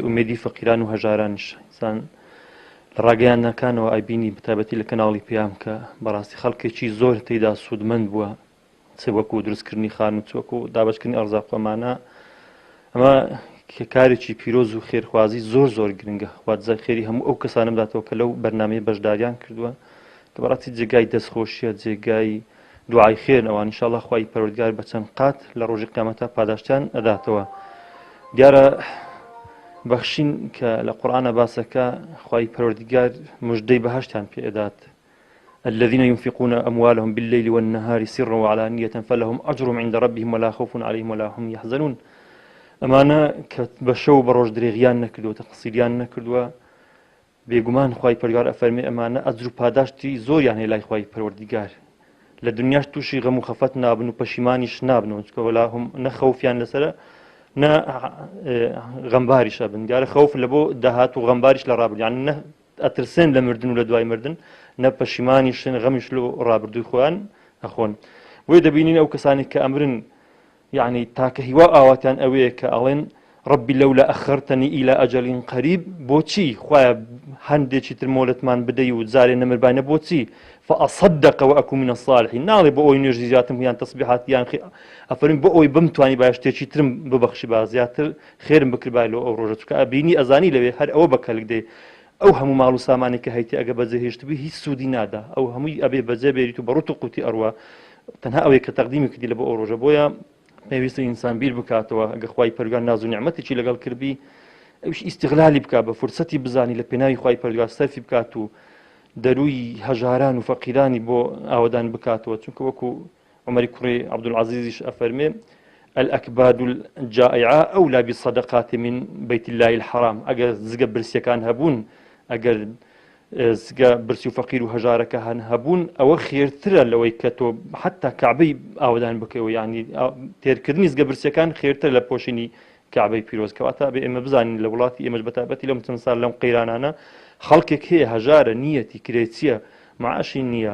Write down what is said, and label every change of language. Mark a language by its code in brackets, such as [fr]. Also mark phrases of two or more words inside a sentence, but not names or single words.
[ckb] ئومێدی فەقیران و هەژارانیش ئینسان لە ڕاگەیانەکانەوە ئایبینی بەتایبەتی لە کەناڵی پێیام کە بەڕاستی خەڵکێکی زۆر تێیدا سوودمەند بووە چ وەکو دروستکردنی خان و چۆک و دابەشکردنی ئەرزاق ئەمانە ئەمە کارێکی پیرۆز و خێرخوازی زۆر زۆر گرنگە خوازە خێری هەموو ئەو کەسانم داتەوە کە لەو بەرنامەی بەشداریان کردووە کە بەڕاستی جێگای دەستخۆشیە جێگای دوعای خێرنەوە ئینشاڵڵا خوای پەروەردیگار بە چەند قات لە ڕۆژی قیامەتە پاداشتیان ئەداتەوە. دیارە بەخشین کە لە قورئانە باسەکە خوای پەروەردیگار موژدەی بەهەشتیان پێ ئەدات [ar] الذين ينفقون أموالهم بالليل والنهار سرا وعلانية فلهم أجرهم عند ربهم ولا خوف عليهم ولا هم يحزنون. [ckb] ئەمانە کە بە شەو بە ڕۆژ درێغیان نەکردووە تەقسیریان نەکردووە بێگومان خوای پەروەردیگار ئەفەرمێ ئەمانە ئەجر و پاداشتی زۆریان هەیە لای خوای پەروەردیگار لە دنیاش تووشی غەم و خەفەت نابن و پەشیمانیش نابنەوە چونکە وەلا هەم نە خەوفیان لەسەرە نە غەمباریشە بن. دیارە خەوف لە بۆ داهات و غەمباریش لە ڕابردن یان نە ئەترسێن لە مردن و لە دوای مردن نە پەشیمانیشن غەمیش لە ڕابردووی خۆیان ئەخۆن. بۆیە دەبینین ئەو کەسانی کە ئەمرن یعنی تاکە هیوا ئاواتیان ئەوەیە کە ئەڵێن [ar] ربی لەولە ئەخەرتەنی ئیلا ئەجەلین قەریب [ckb] بۆچی خوایە هەندێکی تر مۆلەتمان بدەی و جارێ نەمربانە بۆچی [ar] فأصدق وأكون من الصالحين [ckb] ناڵێ بۆ ئەوی نوێژی زیاترم یان تەسبیحات یان ئەفەرمین بۆ ئەوی بمتوانی با شتێکی ترم ببەخشی با زیاتر خێرم بکربای لەوە ئەو ڕۆژە چونکە ئەبینی ئەزانی لەوێ هەر ئەوە بەکەلک دێ ئەو هەموو ماڵ و سامانی کە هەیتی ئەگە بەجێهێشتبی هیچ سوودی نادا ئەو هەمووی ئەبێ بەجێ بێریت و بەڕوت و قوتی ئەڕوا تەنها ئەوەیە کە تەقدیمی کردی لە بۆ ئەو ڕۆژە بۆیە پێویستە ئینسان بیر بکاتەوە ئەگە خوای پەروەردیگار ناز و نیعمەتێکی لەگەڵ کردبی ئەوش ئیستیغلالی بکات بە فرسەتی بزانی لە پێناوی خوای پەروەردیگار سەرفی بکات و دەروی هەژاران و فەقیرانی بۆ ئاوەدان بکاتەوە چونکە وەکو عومەری کوڕی عەبدولعەزیزیش ئەفەرمێ [ar] الأكباد الجائعة أولى بالصدقات من بيت الله الحرام [ckb] ئەگەر زگە برسیەکان هەبوون ئەگەر برسی و فەقیر و هەژارەکە هەن هەبوون ئەوە خێرترە لەوەی کە تۆ حتا کعبەی ئاودان بکەوە یعنی تێرکردنی زگە برسیەکان خێرتر لە پۆشینی کعبەی پیرۆز کەواتە بێ ئێمە بزانین لە وڵاتی ئێمەش بەتابەتی لەم چەند ساڵ لەم قەیرانانە خەڵکێک هەیە هەژارە نیەتی کرێچیە معاشی نییە